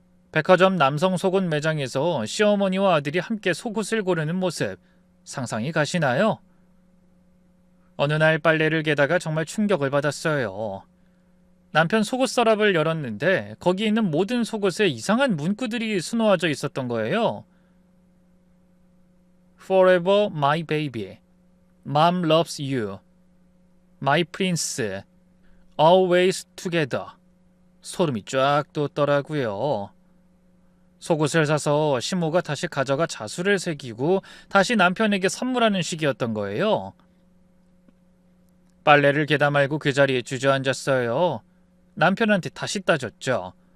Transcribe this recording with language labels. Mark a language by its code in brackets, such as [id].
[ko] 백화점 남성 속옷 매장에서 시어머니와 아들이 함께 속옷을 고르는 모습 상상이 가시나요? 어느 날 빨래를 개다가 정말 충격을 받았어요. 남편 속옷 서랍을 열었는데 거기 있는 모든 속옷에 이상한 문구들이 수놓아져 있었던 거예요. [en] Forever my baby, Mom loves you, My prince, Always together. [ko] 소름이 쫙 돋더라고요. 속옷을 사서 시모가 다시 가져가 자수를 새기고 다시 남편에게 선물하는 식이었던 거예요. 빨래를 개다 말고 그 자리에 주저앉았어요. 남편한테 다시 따졌죠.